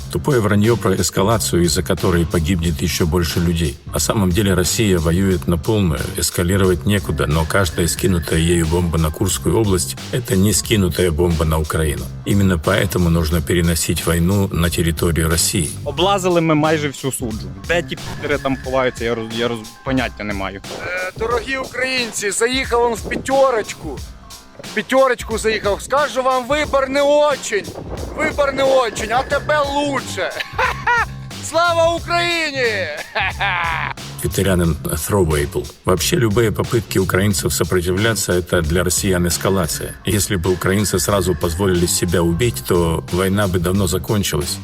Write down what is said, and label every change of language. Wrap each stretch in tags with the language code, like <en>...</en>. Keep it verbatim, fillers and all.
<ru>Тупое вранье про эскалацию, из-за которой погибнет еще больше людей. На самом деле Россия воюет на полную, эскалировать некуда, но каждая скинутая ею бомба на Курскую область – это не скинутая бомба на Украину. Именно поэтому нужно переносить войну на территорию России.</ru> <uk>Облазили ми майже всю Суджу. Де ті п***ри там ховаються, я, роз... я роз... поняття не маю. Е, дорогі українці, заїхав он в п'ятерочку. В п'ятерочку заїхав.</uk> <ru>Скажу вам, вибор не очень. Вибор не очень, а тебе лучше.</ru> <uk>Ха-ха! Слава Україні! Ха-ха!</uk> <ru>Ветерянин Троуэйпл. Вообще любые попытки украинцев сопротивляться – это для россиян эскалация. Если бы украинцы сразу позволили себя убить, то война бы давно закончилась.</ru>